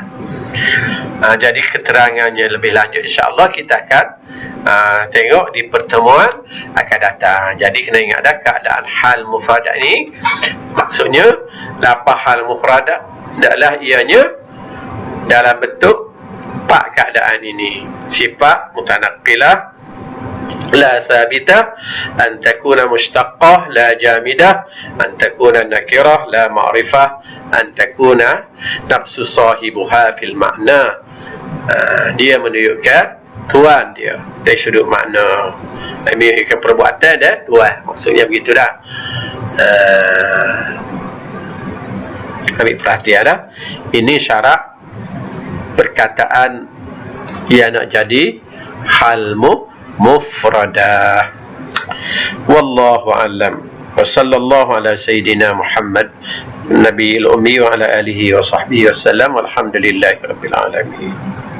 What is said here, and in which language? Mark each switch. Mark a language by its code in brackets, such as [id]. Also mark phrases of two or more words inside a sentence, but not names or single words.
[ms] Jadi keterangannya lebih lanjut [ar] إن شاء الله [ms] kita akan tengok di pertemuan akan datang. Jadi kena ingat dah keadaan [ar] hal mufradat [ms] ni, maksudnya lapah [ar] hal mufradat [ms] adalah ianya dalam bentuk 4 keadaan ini. [ar] صفة متنقلة، لا ثابتة، أن تكون مشتقة، لا جامدة، أن تكون نكرة، لا معرفة، أن تكون نفس صاحبها في المعنى. [ms] Dia menunjukkan tuan dia dari sudut makna, menunjukkan perbuatan dan tuan. Maksudnya begitu dah. Ambil perhatian dah. Ini syarat perkataan yang nak jadi [ar] hal mufradah. والله أعلم. وصلى الله على سيدنا محمد النبي الأمي وعلى آله وصحبه وسلم. والحمد لله رب العالمين.